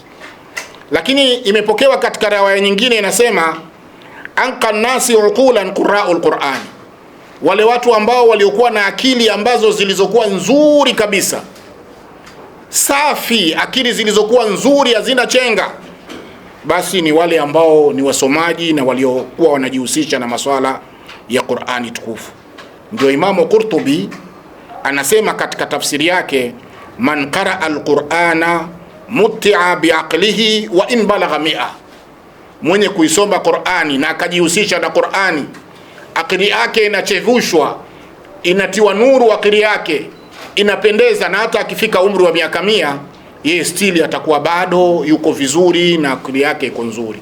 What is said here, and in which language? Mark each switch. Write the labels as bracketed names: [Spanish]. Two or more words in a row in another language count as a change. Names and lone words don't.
[Swahili] Lakini imepokewa katika riwaya nyingine inasema [Arabic] أنقى الناس عقولا قراء القرآن, [Swahili] wale watu ambao waliokuwa na akili ambazo zilizokuwa nzuri kabisa, safi, akili zilizokuwa nzuri hazina chenga, basi ni wale ambao ni wasomaji na waliokuwa wanajihusisha na maswala ya Qur'ani tukufu. Ndio Imamu Qurtubi anasema katika tafsiri yake, [Arabic] من قرأ القرآن متع بعقله وإن بلغ مئة, [Swahili] mwenye kuisoma Qur'ani na akajihusisha na Qur'ani, akili yake inachevushwa, inatiwa nuru, akili yake inapendeza, na hata akifika umri wa miaka 100 yeye stili atakuwa bado yuko vizuri na akili yake iko nzuri.